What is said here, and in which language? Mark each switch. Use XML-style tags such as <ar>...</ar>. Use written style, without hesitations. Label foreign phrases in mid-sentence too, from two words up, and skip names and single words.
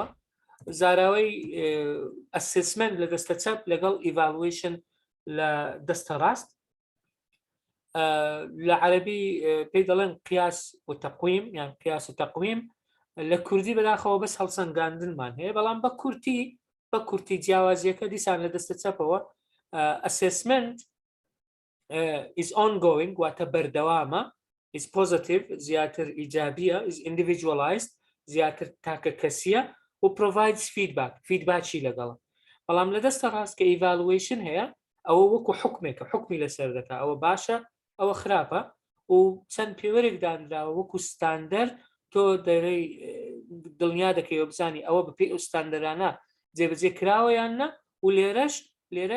<ckb>زاراوەی ئەسسمنت لە دەستە چەپ لەگەڵ ئیڤالویشن لە دەستە ڕاست. لە عەرەبی پێی دەڵێن قیاس و تەقویم یان قیاس و تەقویم، لە کوردی بەداخەوە بەس هەڵسەنگاندنمان هەیە، بەڵام بە کورتی جیاوازیەکە دیسان لە دەستە چەپەوە</ckb> <en>assessment is ongoing</en> <ckb>واتە بەردەوامە</ckb> <en>is positive</en> <ckb>زیاتر ئیجابیە</ckb> <en>is individualized</en> <ckb>زیاتر تاکە کەسیە و</ckb> <en>provides feedback</en> <ckb>ی لەگەڵ بەڵام لە دەستە ڕاست کە evaluation هەیە ئەوە وەکو حکمێکە حکمی لەسەر دەکا ئەوە باشە ئەوە خراپە و چەند پێوەرێک دانراوە وەکو ستاندەر تۆ دەرەی دڵنیا دەکەی و بزانی ئەوە بە پێی ئەو ستاندەرانە جێبەجێ کراوە یاننا و لێرە</ckb>